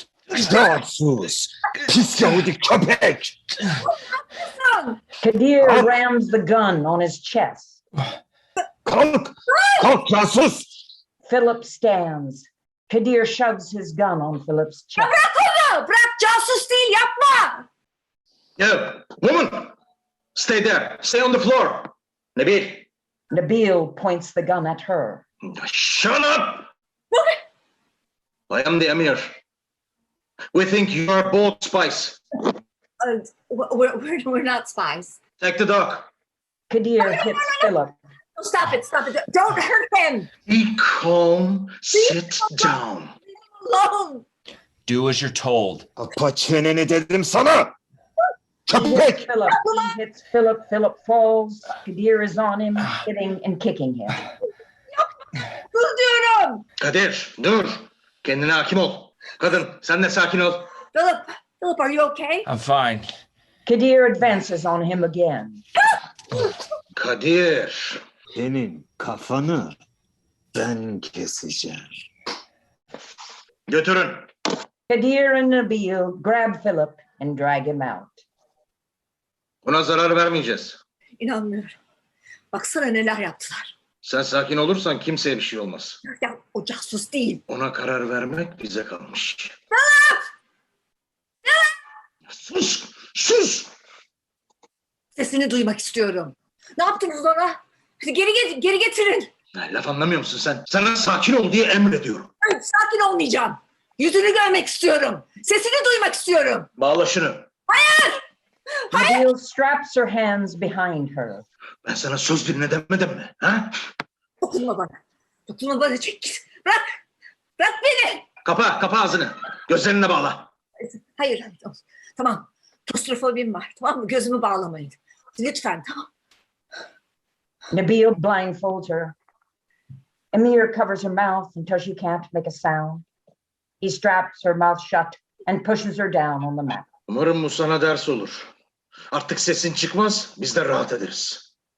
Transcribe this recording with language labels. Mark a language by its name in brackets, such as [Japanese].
[Turkish] Rahatsız. Pis Yahudi köpek. [English] Kadir rams the gun on his chest. [Turkish] Kalk. Kalk casus. [English] Philip stands. Kadir shoves his gun on Philip's chest. [Turkish] Bırak onu! Bırak, casus değil, yapma! [English] Yeah, woman, stay there. Stay on the floor. Nabil, Nabil points the gun at her. shut up. I am the Emir. We think you are both spies. We're not spies. Take the dog. Kadir hits Philip. Oh, stop it, stop it. Don't hurt him. Be calm. Sit down. Leave him alone. Do as you're told. [Turkish] Kapa çeneni dedim sana. Köpek. [English] Philip. He hits Philip. Philip falls. Kadir is on him, hitting and kicking him. [Turkish] Dur diyorum. Kadir, dur. Kendine hakim ol. Kadın, sen de sakin ol. [English] Philip, are you okay? I'm fine. Kadir advances on him again. Kadir. [Turkish] Senin kafanı ben keseceğim. Götürün. [English] Kadir and Nabil grab Philip and drag him out. [Turkish] Buna zarar vermeyeceğiz. İnanmıyorum. Baksana neler yaptılar. Sen sakin olursan kimseye bir şey olmaz. Ya o casus değil. Ona karar vermek bize kalmış. Sus! Sus! Sesini duymak istiyorum. Ne yaptınız ona? Hadi geri getirin. Laf anlamıyor musun sen? Sana sakin ol diye emrediyorum. Hayır, sakin olmayacağım. Yüzünü görmek istiyorum. Sesini duymak istiyorum. Bağla şunu. [English] Nabil straps her hands behind her. [Turkish] Ben sana söz dinle demedim mi? Ha? Dokunma bana. Dokunma bana. Çek git. Bırak. Bırak beni. Kapa ağzını. Gözlerini bağla. Hayır. Tamam. Klostrofobim var. Tamam mı? Gözümü bağlamayın. Lütfen, tamam. [English] Nabil blindfolds her. Emir covers her mouth until she can't make a sound. He straps her mouth shut and pushes her down on the mat. [Turkish] Umarım bu sana ders olur. Artık sesin çıkmaz, biz de rahat ederiz.